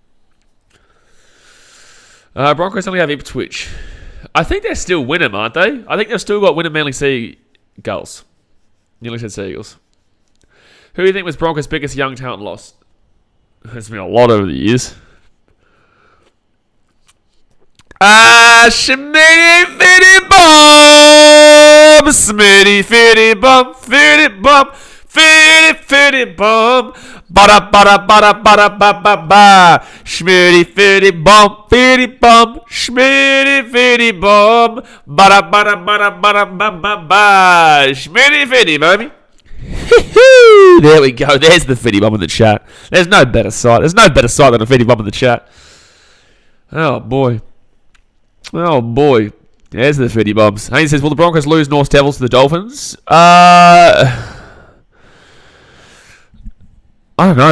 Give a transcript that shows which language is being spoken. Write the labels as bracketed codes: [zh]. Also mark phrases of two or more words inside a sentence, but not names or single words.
[en] Broncos only have Ipswich. I think they're still Wynnum, aren't they? I think they've still got Wynnum Manly Seagulls. Nearly said Seagulls. Who do you think was Broncos' biggest young talent loss? There's been a lot over the years. Schmitty Fitty Bomb! Smitty Fitty Bomb! Fitty Bomb! Fitty Fitty Bomb! Bada bada bada bada ba ba ba! Schmitty Fitty Bomb! Fitty Bomb! Schmitty Fitty Bomb! Bada bada bada bada ba ba ba! Schmitty Fitty, baby! There we go. There's the Fitty Bomb in the chat. There's no better sight. There's no better sight than a Fitty Bomb in the chat. Oh boy. Oh boy. There's the Fitty Bombs. Haynes says, will the Broncos lose North Devils to the Dolphins? I don't know.